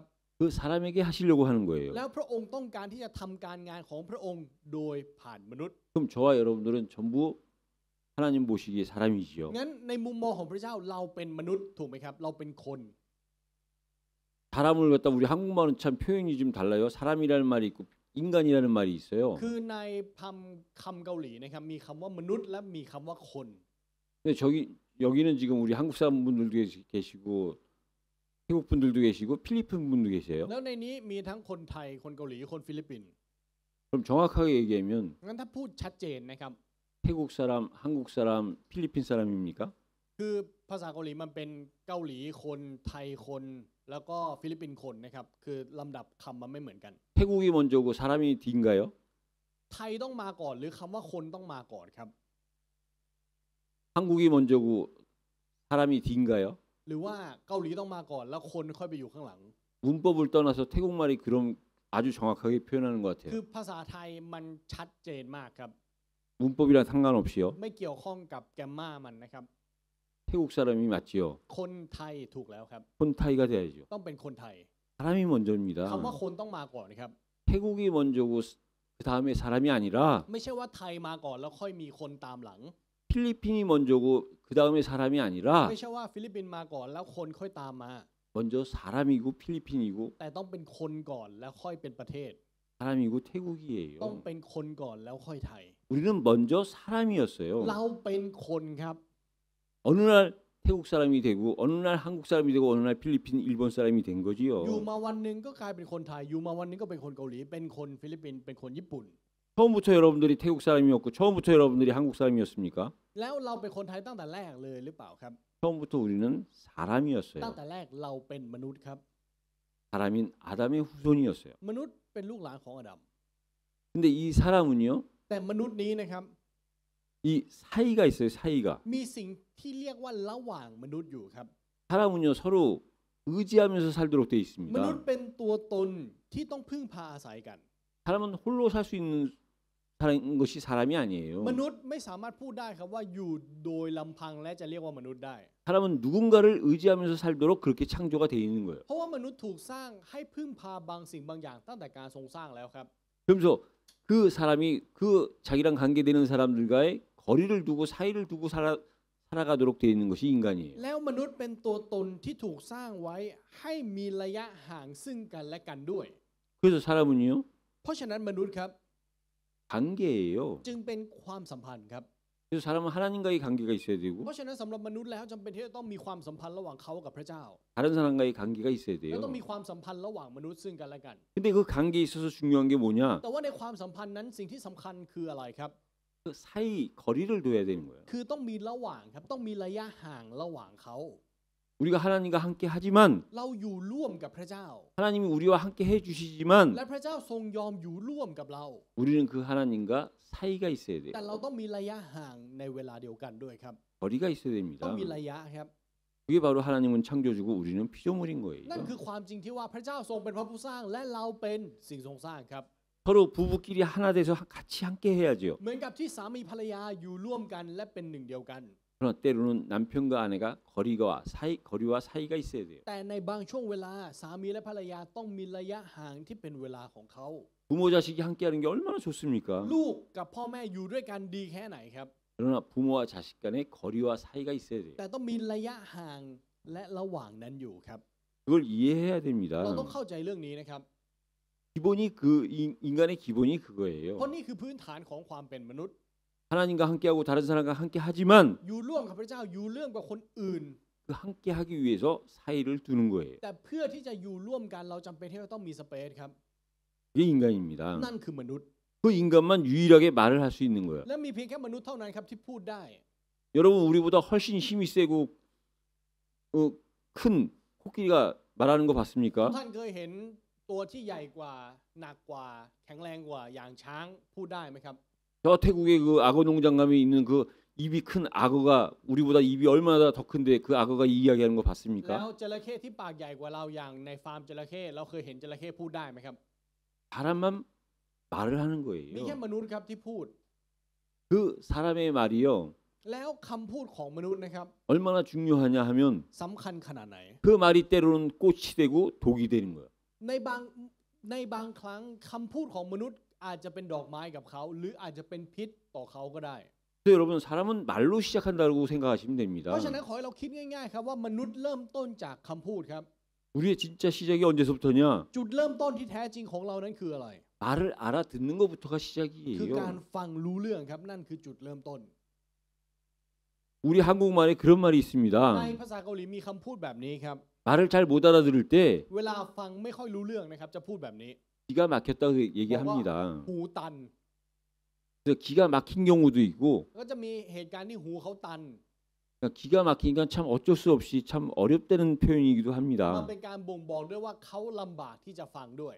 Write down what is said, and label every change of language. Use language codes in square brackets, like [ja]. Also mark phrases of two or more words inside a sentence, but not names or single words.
[ko] 그 사람에게 하시려고 하는 거예요. [th] แล้วพระองค์ต้องการที่จะทำการงานของพระองค์โดยผ่านมนุษย์ [ko] 그럼 저와 여러분들은 전부 하나님 보시기에 사람이지요. [th] งั้นในมุมมองของพระเจ้าเราเป็นมนุษย์ถูกไหมครับเราเป็นคน [ko] 사람을 갖다 우리 한국말은 참 표현이 좀 달라요. 사람이라는 말이 있고 인간이라는 말이 있어요. [th] คือในคำเกาหลีนะครับมีคำว่ามนุษย์และมีคำว่าคน [ko] 근데 여기는 지금 우리 한국 사람분들도 계시고 태국 분들도 계시고 필리핀 분도 계세요. [th] แล้วในนี้มีทั้งคนไทยคนเกาหลีคนฟิลิปปินส์ [ko] 그럼 정확하게 얘기하면 [th] งั้นถ้าพูดชัดเจนนะครับ [ko] 태국 사람, 한국 사람, 필리핀 사람입니까? [th] คือภาษาเกาหลีมันเป็นเกาหลีคนไทยคนแล้วก็ฟิลิปปินส์คนนะครับคือลำดับคำมันไม่เหมือนกัน [ko] 태국이 먼저고 사람이 뒤인가요? [th] ไทยต้องมาก่อนหรือคำว่าคนต้องมาก่อนครับ [ko] 한국이 먼저고 사람이 뒤인가요? [th] หรือว่าเกาหลีต้องมาก่อนแล้วคนค่อยไปอยู่ข้างหลัง [ko] 문법을 떠나서 태국말이 그럼 아주 정확하게 표현하는 것 [th] คื [ko] 같아요. [th] อภาษาไทยมันชัดเจนมากครับ [ko] 문법이랑 상관없이요. [th] ไม่เกี่ยวข้องกับแกมมามันนะครับ [ko] 태국 사람이 맞지요. [th] คนไทยถูกแล้วครับ [ko] 콘타이가 돼야죠. [th] ต้องเป็นคนไทย [ko] 사람이 먼저입니다. [th] คำว่าคนต้องมาก่อนนะครับ [ko] 태국이 먼저고 그 다음에 사람이 아니라 [th] ไม่ใช่ว่าไทยมาก่อนแล้วค่อยมีคนตามหลัง [ko] 필리핀이 먼저고 그 다음에 사람이 아니라 [th] ไม่ใช่ว่าฟิลิปปินส์มาก่อนแล้วคนค่อยตามมา [ko] 먼저 사람이고 필리핀이고 [th] แต่ต้องเป็นคนก่อนแล้วค่อยเป็นประเทศ [ko] 사람이고 [th] ต้อง [ko] 태국이에요. [th] เป็นคนก่อนแล้วค่อยไทย [ko] 우리는 먼저 사람이었어요. [th] เราเป็นคนครับ [ko] 어느 날 태국 사람이 되고 어느 날 한국 사람이 되고 어느 날 필리핀, 일본 사람이 된 [th] อยู่ [ko] 거지요. [th] มาวันหนึ่งก็กลายเป็นคนไทย อยู่มาวันหนึงก็เป็นคนเกาหลี เป็นคนฟิลิปปินส์เป็นคนญี่ปุ่น [ko] 처음부터 여러분들이 태국 사람이었고 처음부터 여러분들이 한국 사람이었습니까? [th] แล้วเราเป็นคนไทยตั้งแต่แรกเลยหรือเปล่าครับ [ko] 처음부터 우리는 [th] ตั้ง [ko] 사람이었어요. [th] แต่แรกเราเป็นมนุษย์ครับ [ko] 사람인 아담의 후손이었어요. [th] มนุษย์เป็นลูกหลานของอาดัม [ko] 근데 이 사람은요, [th] แต่มนุษย์นี้นะครับ [ko] 이 사이가 있어요. 사이가. [th] มีสิ่งที่เรียกว่าระหว่างมนุษย์อยู่ครับ [ko] 사람은요 서로 의지하면서 살도록 돼 [th] มนุษ [ko] 있습니다. [th] ย์เป็นตัวตนที่ต้องพึ่งพาอาศัยกัน [ko] 사람은 홀로 살 수 있는 사람인 것이 사람이 아니에요. [th] มนุษย์ไม่สามารถพูดได้ครับว่าอยู่โดยลำพังและจะเรียกว่ามนุษย์ได้ [ko] 사람은 누군가를 의지하면서 살도록 그렇게 창조가 돼 있는 거예요. [th] เพราะว่ามนุษย์ถูกสร้างให้พึ่งพาบางสิ่งบางอย่างตั้งแต่การทรงสร้างแล้วครับ [ko] 그러면서 그 사람이 그 자기랑 관계되는 사람들과의 거리를 두고 사이를 두고 살아가도록 돼 있는 것이 인간이에요. [th] แล้วมนุษย์เป็นตัวตนที่ถูกสร้างไว้ให้มีระยะห่างซึ่งกันและกันด้วย [ko] 그래서 사람은요 [th] เพราะฉะนั้นมนุษย์ครับ [ko] 관계예요. [th] จึงเป็นความสัมพันธ์ครับ [ko] 그래서 사람은 하나님과의 관계가 있어야 되고 [th] เพราะฉะนั้นสำหรับมนุษย์แล้วจำเป็นที่จะต้องมีความสัมพันธ์ระหว่างเขากับพระเจ้า [ko] 다른 사람과의 관계가 있어야 [th] และ [ko] 돼요. [th] ต้องมีความสัมพันธ์ระหว่างมนุษย์ซึ่งกันและกัน [ko] 근데 그 관계에 있어서 중요한 게 뭐냐? [th] แต่ว่าในความสัมพันธ์นั้นสิ่งที่สำคัญคืออะไรครับ [ko] 그 사이 거리를 둬야 되는 거예요. [th] คือต้องมีระหว่างครับต้องมีระยะห่างระหว่างเขา [ko] 우리가 하나님과 함께 하지만 [th] เราอยู่ร่วมกับพระเจ้า [ko] 하나님이 우리와 함께 해주시지만 [th] และพระเจ้าทรงยอมอยู่ร่วมกับเรา [ko] 우리는 그 하나님과 사이가 있어야 돼요. [th] แต่เราต้องมีระยะห่างในเวลาเดียวกันด้วยครับ [ko] 거리가 있어야 [th] ต้อง [ko] 됩니다. [th] มีระยะครับ [ko] 그게 바로 하나님은 창조주고 우리는 피조물인 [th] นั่น [ko] 거예요. [th] คือความจริงที่ว่าพระเจ้าทรงเป็นพระผู้สร้างและเราเป็นสิ่งทรงสร้างครับ [ko] 서로 부부끼리 하나 돼서 같이 함께 해야죠. [th] เหมือนกับที่สามีภรรยาอยู่ร่วมกันและเป็นหนึ่งเดียวกัน [ko] 그러나 때로는 남편과 아내가 거리와 사이가 있어야 돼요. [th] แต่ในบางช่วงเวลาสามีและภรรยาต้องมีระยะห่างที่เป็นเวลาของเขา [ko] 부모 자식이 함께하는 게 얼마나 좋습니까? [th] ลูกกับพ่อแม่อยู่ด้วยกันดีแค่ไหนครับ [ko] 그러나 부모와 자식 간에 거리와 사이가 있어야 돼요. [th] แต่ต้องมีระยะห่างและระหว่างนั้นอยู่ครับ [ko] 그걸 이해해야 됩니다. [th] เราต้องเข้าใจเรื่องนี้นะครับ [ko] 기본이 인간의 기본이 그거예요. [th] เพราะนี่คือพื้นฐานของความเป็นมนุษย์ [ko] 하나님과 함께하고 다른 사람과 함께 하지만 [th] อยู่ร่วมกับพระเจ้าอยู่ร่วมกับคนอื่น [ko] 그 함께하기 위해서 사이를 두는 거예요. [th] แต่เพื่อที่จะอยู่ร่วมกันเราจำเป็นที่จะต้องมีสเปซครับ [ko] 그게 인간입니다. [th] นั่นคือมนุษย์ [ko] 그 인간만 유일하게 말을 할 수 있는 거예요. [th] และมีเพียงแค่มนุษย์เท่านั้นครับที่พูดได้ [ko] 여러분 우리보다 훨씬 힘이 세고 큰 코끼리가 말하는 거 [th] ทุก [ko] 봤습니까? [th] ท่านเคยเห็นตัวที่ใหญ่กว่าหนักกว่าแข็งแรงกว่าอย่างช้างพูดได้ไหมครับ [ko] 저 태국에 그 악어 농장감에 있는 그 입이 큰 악어가 우리보다 입이 얼마나 더 큰데 그 악어가 이야기하는 거 [th] แล้ว [ko] 봤습니까? [th] จระเข้ที่ปากใหญ่กว่าเราอย่างในฟาร์มจระเข้เราเคยเห็นจระเข้พูดได้ไหมครับ [ko] 사람만 말을 하는 [th] มีแค่ [ko] 거예요. [th] มนุษย์ครับที่พูด [ko] 그 사람의 말이요 [th] แล้วคำพูดของมนุษย์นะครับ [ko] 얼마나 중요하냐 하면 [th] สำคัญขนาดไหน [ko] 그 말이 때로는 꽃이 되고 독이 되는 거예요. [th] ในบางครั้งคำพูดของมนุษย์อาจจะเป็นดอกไม้กับเขา หรืออาจจะเป็นพิษต่อเขาก็ได้ [ko] 그래서 여러분 사람은 말로 시작한다고 생각하시면 [th] เพ [ko] 됩니다. [th] ราะฉะนั้นขอให้เราคิดง่ายๆครับว่ามนุษย์เริ่มต้นจากคำพูดครับ [ko] 우리의 진짜 시작이 언제서부터냐? [th] จุดเริ่มต้นที่แท้จริงของเรานั้นคืออะไร [ko] 말을 알아듣는 것부터가 [th] คือการ [ko] 시작이에요. [th] ฟังรู้เรื่องครับนั่นคือจุดเริ่มต้น [ko] 우리 한국말에 그런 말이 [th] ใน [ko] 있습니다. [th] ภาษาเกาหลีมีคำพูดแบบนี้ครับ [ko] 말을 잘 못 알아들을 때 [th] เวลาฟังไม่ค่อยรู้เรื่องนะครับจะพูดแบบนี้ [ko] 기가 막혔다고 [th] บอกว่า [ko] 얘기합니다. [th] หูตัน [ko] 그래서 기가 막힌 경우도 있고 [th] ก็จะมีเหตุการณ์ที่หูเขาตัน [ko] 그러니까 기가 막히니까 참 어쩔 수 없이 참 어렵다는 표현이기도 [th] มัน [ko] 합니다. [th] เป็นการบ่งบอกด้วยว่าเขาลำบากที่จะฟังด้วย